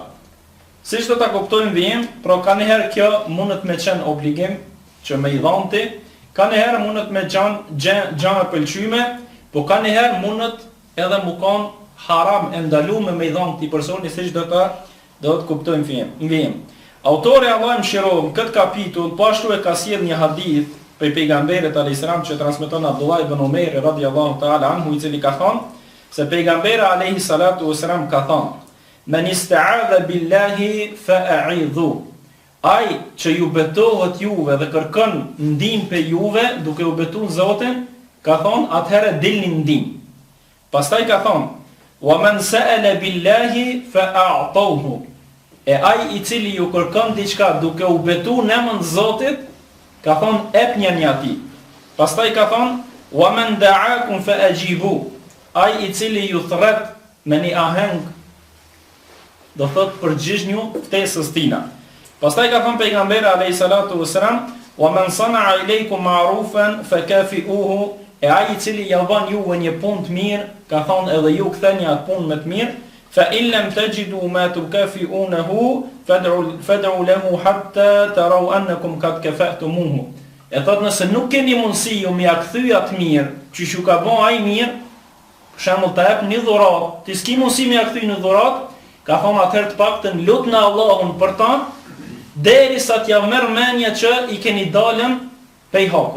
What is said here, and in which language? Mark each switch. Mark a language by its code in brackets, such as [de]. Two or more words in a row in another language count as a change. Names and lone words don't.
[sq] Siç do ta kuptojmë vijim, pra kanëherë kjo mundet me qenë obligim që me i dhonti, kanëherë mundet me gjë pëlqyme, po kanëherë mundet edhe mu kon haram e ndaluar me i dhon këtij personi, siç do të kuptojmë vijim. Autori Allah më mëshiroft këtë kapitull po ashtu e ka sjell një hadith për pejgamberit [ar] عليه السلام [sq] që transmeton Abdullah ibn Umayr [ar] رضي الله تعالى عنه, [sq] i cili ka thënë se pejgamberi [ar] عليه الصلاة والسلام [sq] ka thënë: [ar] "من استعاذ بالله فأعيذوه." [sq] ai që ju betohet juve dhe kërkon ndihmë pe juve, duke u betuar Zotin, ka thonë atëherë dilni ndihmë. Pastaj ka thonë: [ar] "ومن سأل بالله فأعطوه." [sq] E ai i cili ju kërkon diçka duke u betuar në emrin e Zotit, ka thonë epnjeni atij. Pastaj ka thonë: [ar] "ومن دعاكم فأجيبوه." [sq] Ai i cili ju thret me një aheng, do thot përgjigju ftesës tina. Pastaj ka thënë pejgamberi [ar] عليه الصلاة والسلام: "ومن صنع إليكم معروفا فكافئوه." [sq] E ai i cili ja bën juve një punë të mirë, ka thonë edhe ju ktheni atë punë më të mirë. [ar] فإن لم تجدوا ما تكافئونه فادعوا له حتى تروا أنكم قد كافأتموه. [sq] E thot nëse nuk keni mundësi ju m'ia kthy atë mirë, që ju ka bën ai mirë, për shembull ta jap një dhuratë, ti s'ki mundësi m'ia kthy në dhuratë, ka thonë atëherë të paktën lutni Allahun për ta, derisa t'ja merr mendja që i keni dalën pej hakut.